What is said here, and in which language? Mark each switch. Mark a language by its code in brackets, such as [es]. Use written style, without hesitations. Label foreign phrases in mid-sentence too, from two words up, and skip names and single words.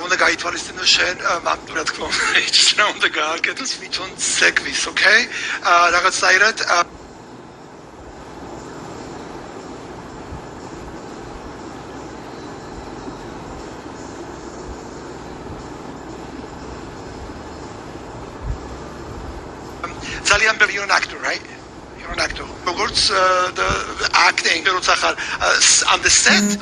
[ka] უნდა გაითვალისწინო შენ ამ რა თქმა უნდა ის რა უნდა გააკეთოს თვითონ ცეკვის okay რაღაცაირად ძალიან ბევრი [en] you're an actor, right? You're an actor. Როგორც the acting, [ka] როცა ხარ [en] on the set.